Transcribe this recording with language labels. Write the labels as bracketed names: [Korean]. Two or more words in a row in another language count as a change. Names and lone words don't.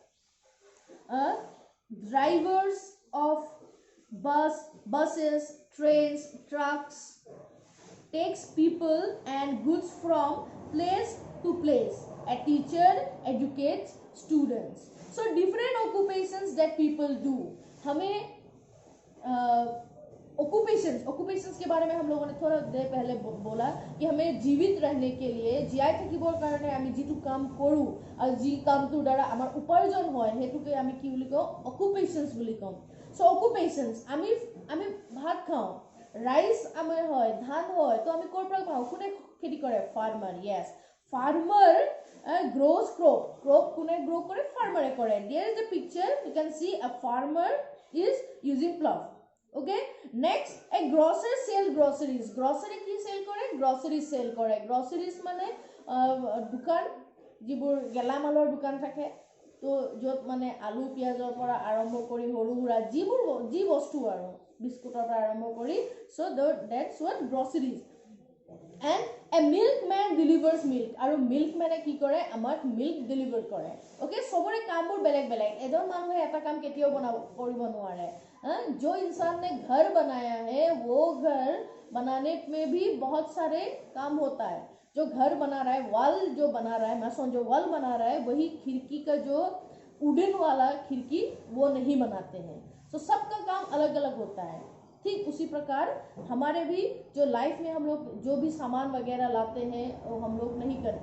[English] Drivers of buses, trains, trucks takes people and goods from place to place. A teacher educates students. So different occupations that people do. [Hindi] हमें ऑक्यूपेशंस के बारे में हम लोगों ने थोड़ा देर पहले बोला कि हमें जीवित रहने के लिए जीआई [Assamese] থাকিবৰ কাৰণে আমি যেটো কাম কৰো আৰু যি কামটোৰ দ্বাৰা আমাৰ উপাৰ্জন হয় হেতুকে আমি কি বুলি কওঁ, অকুপেশনস বুলি কওঁ। সো অকুপেশনস আমি ভাত খাওঁ, রাইস আমাৰ হয়, ধান হয়, তো আমি ক'ৰ পৰা পাওঁ? কোনে খেতি কৰে? ফাৰ্মাৰ। [English] yes, farmer grows crop [Assamese] কোনে গ্রো করে? ফার্মারে করে। [English] There is a picture, you can see a farmer is using plough. Okay, next a grocer sell groceries. [Assamese] Grocery কি সেল করে? গ্রসারিজ সেল করে। গ্রসারিজ মানে দোকান, যিবোৰ গেলামালৰ দোকান থাকে, তো য'ত মানে আলু পিঁয়াজৰ পৰা আৰম্ভ কৰি সৰু সুৰা যি বস্তু আৰু বিস্কুটৰ পৰা আৰম্ভ কৰি, [English] so that's what groceries. And a milkman delivers milk. [Assamese] আৰু মিল্কম্যানে কি কৰে? আমাক [English] milk deliver [Assamese] কৰে। ওকে, সবৰে কামবোৰ বেলেগ বেলেগ। এজন মানুহে এটা কাম কেতিয়াও কৰিব নোৱাৰে। [Hindi] जो इंसान ने घर बनाया है वो घर बनाने में भी बहुत सारे काम होता है। जो घर बना रहा है, वॉल जो बना रहा है, मैसन जो वॉल बना रहा है, वही खिड़की का जो वुडन वाला खिड़की वो नहीं बनाते हैं। तो सबका काम अलग अलग होता है। ठीक उसी प्रकार हमारे भी जो लाइफ में हम लोग जो भी सामान वगैरह लाते हैं वो हम लोग नहीं करते।